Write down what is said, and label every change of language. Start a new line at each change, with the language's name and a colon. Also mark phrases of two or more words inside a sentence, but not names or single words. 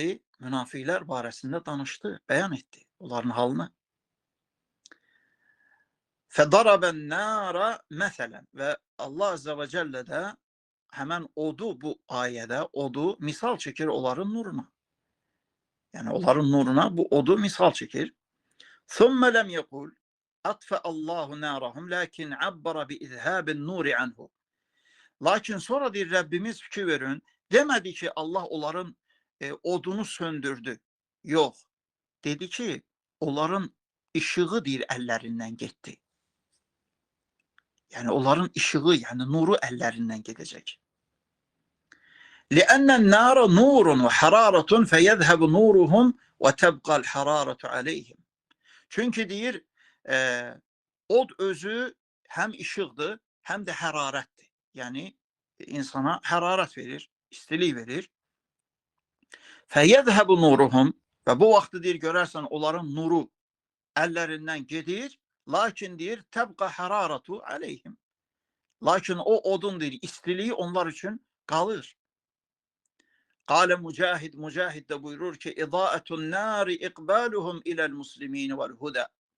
Azerbaijani: Münafiqlər barəsində danışdı, bəyan etdi onların halını. Fədarabən nara məsələn və
Arabic: الله عز وجل
Azerbaijani: də həmən odu bu ayədə, odu misal çəkir onların nuruna. Yəni onların nuruna bu odu misal çəkir.
Arabic: ثم لم يقل أطفأ الله نارهم لكن عبر بإذهاب نور عنه.
Azerbaijani: Lakin sonra deyir Rəbbimiz fikir verin, demədi ki Allah onların odunu söndürdü. Yox. Dedi ki onların işığı deyir əllərindən getdi. Yəni onların işığı, yəni nuru əllərindən gedəcək.
Arabic: لأن النار نور وحرارة فيذهب نورهم وتبقى الحرارة عليهم.
Azerbaijani: Çünki deyir od özü həm işıqdır, həm də hərarətdir. Yəni insana hərarət verir, istilik verir.
Arabic: فَيَذْهَبُ نُورُهُمْ
Azerbaijani: və bu vaxtı deyir görərsən onların nuru əllərindən gedir. Lakin deyir
Arabic: تبقى حرارة عليهم.
Azerbaijani: Lakin o odun deyir istiliyi onlar üçün qalır.
Arabic: قال مجاهد,
Azerbaijani: Mücahid də buyurur ki
Arabic: إضاءة النار إقبالهم إلى المسلمين والهدى.